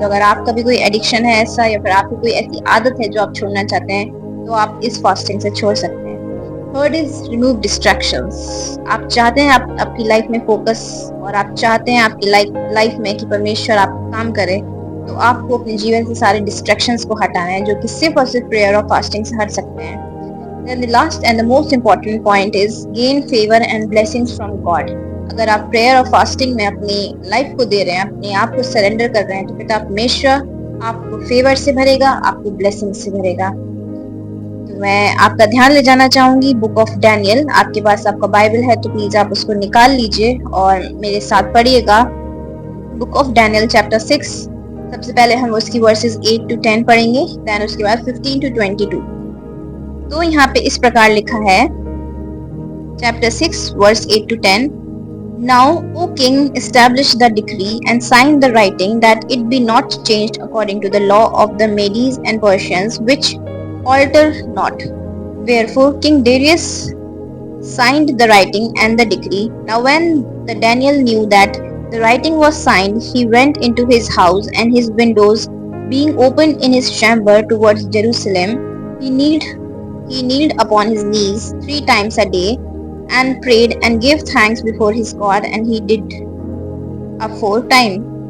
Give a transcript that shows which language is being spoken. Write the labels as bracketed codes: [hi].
[hi] तो अगर आपका भी कोई एडिक्शन है ऐसा, या फिर आपकी कोई ऐसी आदत है जो आप छोड़ना चाहते हैं, तो आप इस फास्टिंग से छोड़ सकते हैं। [en] Third is remove distractions. [hi] आप चाहते हैं आप आपकी लाइफ में फोकस, और आप चाहते हैं आपकी लाइफ में कि परमेश्वर आप काम करे, तो आपको अपने जीवन से सारे डिस्ट्रैक्शंस को हटाना है, जो कि सिर्फ और सिर्फ प्रेयर और फास्टिंग से हट सकते हैं। [en] Then the last and the most important point is gain favor and blessings from God. [hi] अगर आप प्रेयर और फास्टिंग में अपनी लाइफ को दे रहे हैं, अपने आप को सरेंडर कर रहे हैं, तो पिता परमेश्वर आपको फेवर से भरेगा, आपको ब्लेसिंग से भरेगा। तो मैं आपका ध्यान ले जाना चाहूंगी बुक ऑफ डैनियल। आपके पास आपका बाइबल है तो प्लीज आप उसको निकाल लीजिए और मेरे साथ पढ़िएगा। Book of Daniel chapter 6। सबसे पहले हम उसकी वर्सेस 8 to 10 पढ़ेंगे, देन उसके बाद 15 to 22। तो यहाँ पे इस प्रकार लिखा है, chapter 6 verse 8 to 10। [en] Now, O king, establish the decree and sign the writing that it be not changed according to the law of the Medes and Persians, which alter not. Wherefore King Darius signed the writing and the decree. Now when the Daniel knew that the writing was signed, he went into his house, and his windows being opened in his chamber towards Jerusalem, he kneeled upon his knees 3 times a day and prayed and gave thanks before his God, and he did aforetime.